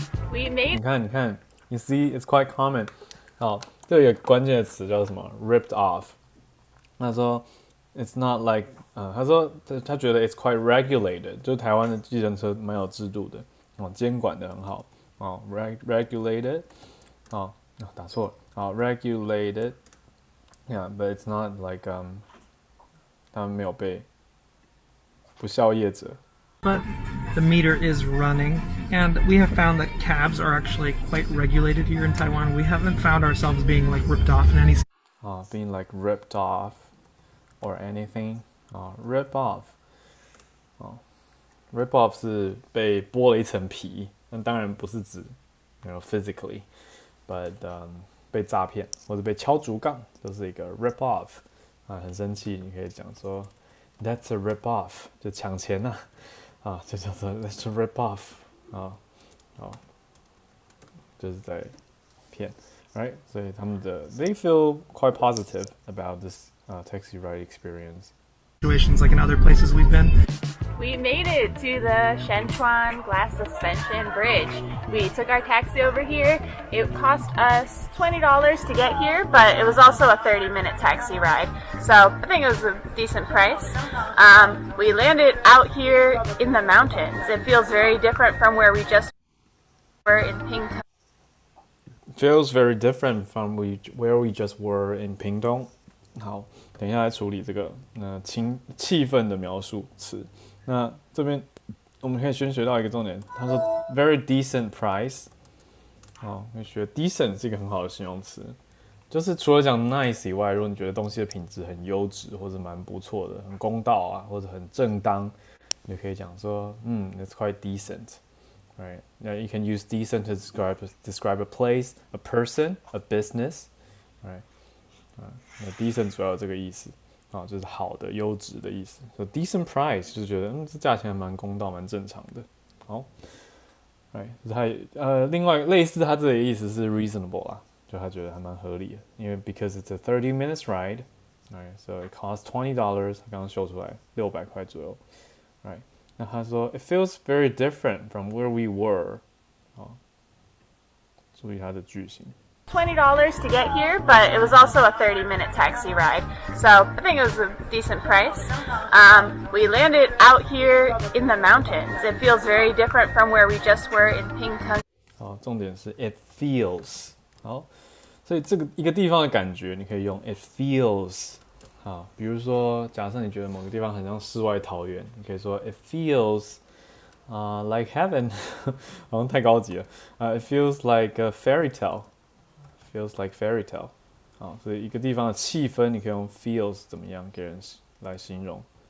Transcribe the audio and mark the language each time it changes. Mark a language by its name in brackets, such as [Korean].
[English] We made. [Chinese] 你看 [English] ，You see, it's quite common. [Chinese] 好，这有一个关键的词叫什么 ？ripped off。他说 ， [English] It's not like， [Chinese] 他说他觉得 [English] it's quite regulated， [Chinese] 就台湾的计程车蛮有制度的，监管的很好。 [English] regulated， [Chinese] 打错了， [English] regulated， yeah, but it's not like [Chinese] 他们没有被不孝业者。 [English] But the meter is running, and we have found that cabs are actually quite regulated here in Taiwan. We haven't found ourselves being ripped off in any. Being ripped off or anything. Rip off. [Chinese] Rip off 是被剥了一层皮。那当然不是指physically, but 被诈骗或者被敲竹杠，都是一个 rip off 很生气，你可以讲说 [English] That's a rip off， [Chinese] 就抢钱就叫做 That's a rip off 就是在骗 ，right？所以他们的 [English] they feel quite positive about this taxi ride experience. Situations like in other places we've been. We made it to the Shenchuan glass suspension bridge. We took our taxi over here. It cost us $20 to get here, but it was also a 30-minute taxi ride. So I think it was a decent price. We landed out here in the mountains. It feels very different from where we just were in Pingtung. Feels very different from where we just were in Pingtung. [Chinese] 好，等一下来处理这个气氛的描述词。那这边我们可以先学到一个重点，他说 very decent price。可以学 decent 是一个很好的形容词，就是除了讲 nice 以外，如果你觉得东西的品质很优质或者蛮不错的，很公道或者很正当，你就可以讲说 [English] it's quite decent。 Right? Now you can use decent to describe a place, a person, a business. Right? [Chinese] 那 decent 主要有这个意思。就是好的、优质的意思。 [English] So decent price [Chinese] 就是觉得这价钱还蛮公道、蛮正常的。好，right， 另外类似他这里的意思是 reasonable 就他觉得还蛮合理的，因为 [English] because it's a 30 minutes ride， [Chinese] right， [English] so it costs $20， [Chinese] 他刚刚秀出来600块左右 ，right， 那他说 [English] it feels very different from where we were， [Chinese] 注意他的句型。 [English] $20 to get here, but it was also a 30-minute taxi ride. So I think it was a decent price. We landed out here in the mountains. It feels very different from where we just were in Pingtung. [Chinese] 重点是 it feels。所以这个一个地方的感觉，你可以用 it feels。比如说，假设你觉得某个地方很像世外桃源，你可以说 [English] it feels like heaven， [Chinese] 好像太高级了。 [English] It feels like a fairy tale。 Feels like fairy tale， [Chinese] 所以一个地方的气氛，你可以用 feels 怎么样给人来形容。